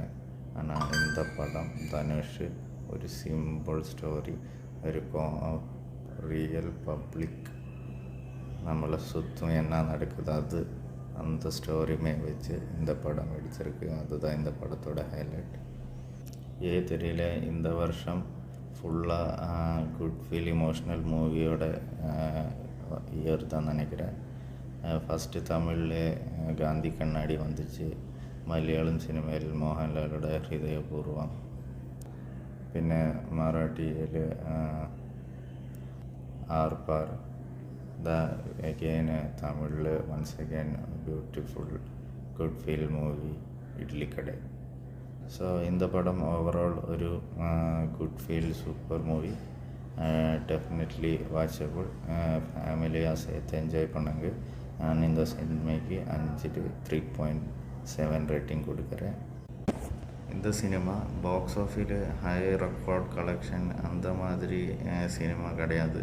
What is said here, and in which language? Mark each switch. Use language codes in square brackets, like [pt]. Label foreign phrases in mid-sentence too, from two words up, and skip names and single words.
[ta] ஆனால் இந்த படம் தனுஷ் ஒரு [en] simple story, [ta] ஒரு [en] real public [ta] நம்மளை சுற்றும் என்ன நடக்குது அது அந்த ஸ்டோரியுமே வச்சு இந்த படம் எடுத்திருக்கு. அதுதான் இந்த படத்தோட ஹைலைட். தெரியல, இந்த வருஷம் ஃபுல்லாக [en] good feel emotional movie year [ta] தான் நினைக்கிறேன். ஃபஸ்ட்டு தமிழில் காந்தி கண்ணாடி வந்துச்சு. [ml] മലയാളം സിനിമയിൽ മോഹൻലാലുടെ ഹൃദയപൂർവ്വം, പിന്നെ മറാഠിയിൽ ആർപാർ, അഗെയിൻ തമിഴിൽ [en] once again beautiful good feel movie [ml] ഇഡ്ലിക്കടை. [ta] ஸோ இந்த படம் ஓவரால் ஒரு [en] good feel super movie, definitely watchable, [ta] ஃபேமிலியாக சேர்த்து என்ஜாய் பண்ணுங்க. நான் இந்த சினிமைக்கு 5க்கு 3.7 ரேட்டிங் கொடுக்குறேன். இந்த சினிமா [en] box office high record collection [ta] அந்த மாதிரி சினிமா கிடையாது.